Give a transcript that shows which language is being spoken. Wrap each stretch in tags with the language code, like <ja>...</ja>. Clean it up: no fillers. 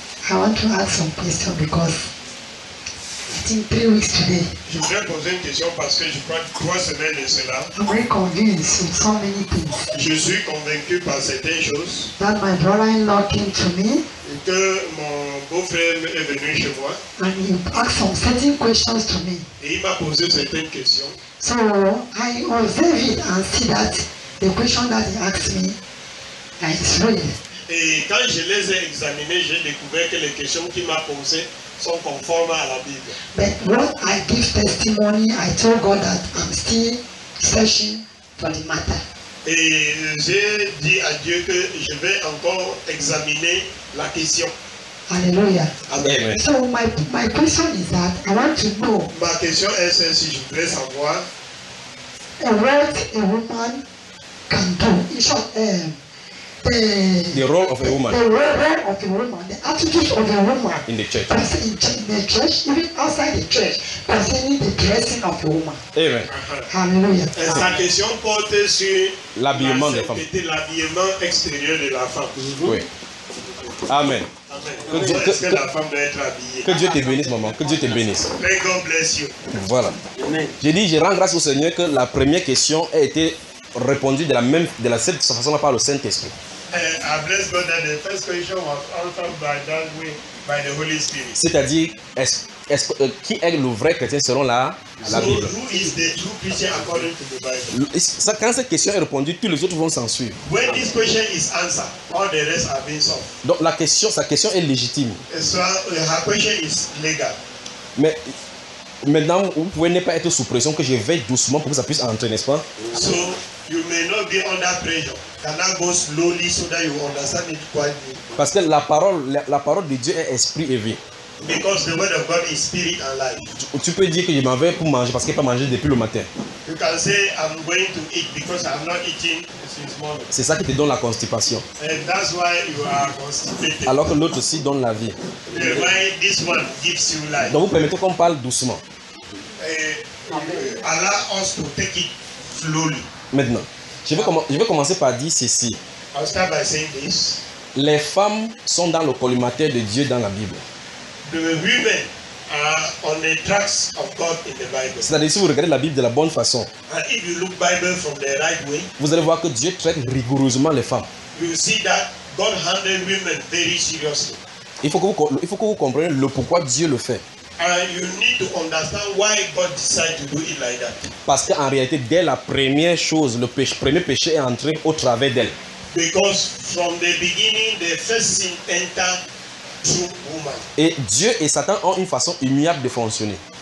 <en>I want to ask some questions because it's in 3 weeks today.</en> <fr>Je voudrais poser une question parce que je crois que 3 semaines et cela.</fr> <en>I'm very convinced in so many things.</en> <fr>Je suis convaincu par certaines choses.</fr> <en>That my brother-in-law came to me.</en> <fr>Et que mon beau-frère est venu chez moi.</fr> <en>And he asked some certain questions to me.</en> <fr>Et il m'a posé certaines questions.</fr> <en>So I observe it and see that the question that he asked me is real.</en> <fr>Et quand je les ai examinées, j'ai découvert que les questions qu'il m'a posées sont conformes à la Bible.</fr> <en>But when I give testimony, I told God that I'm still searching for the matter.</en> <fr>Et j'ai dit à Dieu que je vais encore examiner la question. Alléluia. Amen.</fr> <en>So my question is that I want to know.</en> <fr>Ma question est celle-ci, je voudrais savoir.</fr> <en>What a woman can do. In short, the role of a woman. The role of a woman. The attitude of a woman. In the church. In the church, even outside the church, concerning the dressing of a woman. Amen. Hallelujah.</en> <fr>Sa question porte sur l'habillement des femmes. L'habillement extérieur de la femme. Oui. Amen. Amen. Que la femme doit être habillée. Que Dieu te bénisse, maman. Que Dieu te bénisse.</fr> <en>May God bless you.</en> <fr>Voilà. Amen. J'ai dit, je rends grâce au Seigneur que la première question a été répondu de la même, de la cette façon-là par le Saint-Esprit.</fr> <en>I bless God that the first question was answered by that way by the Holy Spirit.</en> <fr>C'est-à-dire, est-ce qui est le vrai chrétien selon la Bible?</fr> <en>So, who is the true Christian according to the Bible?</en> <fr>Quand cette question est répondue, tous les autres vont s'en suivre.</fr> <en>When this question is answered, all the rest have been solved.</en> <fr>Donc la question, sa question est légitime.</fr> <en>So, her question is legal.</en> <fr>Mais maintenant, vous pouvez ne pas être sous pression que je vais doucement pour que ça puisse entrer, n'est-ce pas?</fr> <en>So, you may not be under pressure. Can I go slowly so that you understand it quite well?</en> <fr>Parce que la parole de Dieu est esprit et vie.</fr> <en>Because the word of God is spirit and life.</en> <fr>Tu peux dire que je m'en vais pour manger parce que je n'ai pas mangé depuis le matin.</fr> <en>You can say I'm going to eat because I'm not eating since morning.</en> <fr>C'est ça qui te donne la constipation.</fr> <en>And that's why you are constipated.</en> <fr>Alors que l'autre aussi donne la vie.</fr> <en>And why this one gives you life.</en> <fr>Donc vous permettez qu'on parle doucement.</fr> <en>Allow us to take it slowly.</en> <fr>Maintenant, je vais commencer par dire ceci.</fr> <en>I'll start by saying this.</en> <fr>Les femmes sont dans le collimateur de Dieu dans la Bible.</fr> <en>The women are on the tracks of God in the Bible.</en> <fr>C'est-à-dire si vous regardez la Bible de la bonne façon.</fr> <en>And if you look Bible from the right way.</en> <fr>Vous allez voir que Dieu traite rigoureusement les femmes.</fr> <en>You see that God handles women very seriously.</en> <fr>Il faut que vous compreniez le pourquoi Dieu le fait.</fr> <en>And you need to understand why God decided to do it like that.</en> <fr>Parce qu'en réalité, dès la première chose, le péché, premier péché est entré au travers d'elle.</fr> <en>Because from the beginning, the first sin entered.</en> <fr>Et Dieu et Satan ont une façon immuable de fonctionner.</fr>